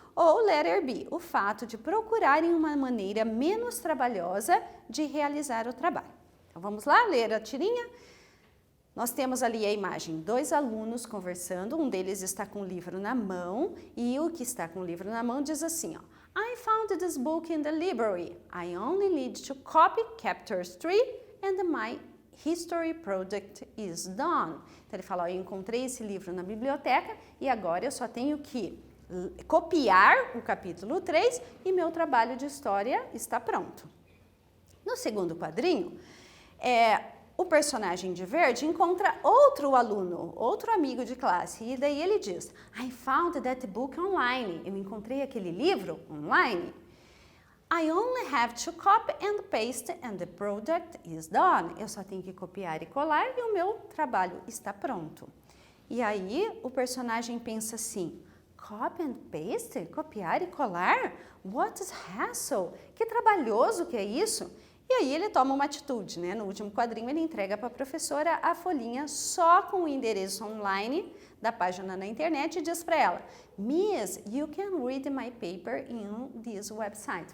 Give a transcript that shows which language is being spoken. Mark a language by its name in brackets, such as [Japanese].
[Portuguese] Ou [English] letter B, [Portuguese] o fato de procurarem uma maneira menos trabalhosa de realizar o trabalho. Então vamos lá ler a tirinha? Nós temos ali a imagem, 2 alunos conversando, um deles está com o livro na mão e o que está com o livro na mão diz assim, ó, [English] I found this book in the library. I only need to copy chapters 3 and my history project is done. [Portuguese] Então ele fala, ó, eu encontrei esse livro na biblioteca e agora eu só tenho que copiar o capítulo 3 e meu trabalho de história está pronto. No segundo quadrinho, o personagem de verde encontra outro aluno, outro amigo de classe, e daí ele diz, [English] I found that book online. [Portuguese] Eu encontrei aquele livro online. [English] I only have to copy and paste and the project is done. [Portuguese] Eu só tenho que copiar e colar e o meu trabalho está pronto. E aí o personagem pensa assim, [English] copy and paste? [Portuguese] Copiar e colar? [English] What is hassle? [Portuguese] Que trabalhoso que é isso? E aí ele toma uma atitude, né? No último quadrinho ele entrega para a professora a folhinha só com o endereço online da página na internet e diz para ela, [English] Miss, you can read my paper in this website.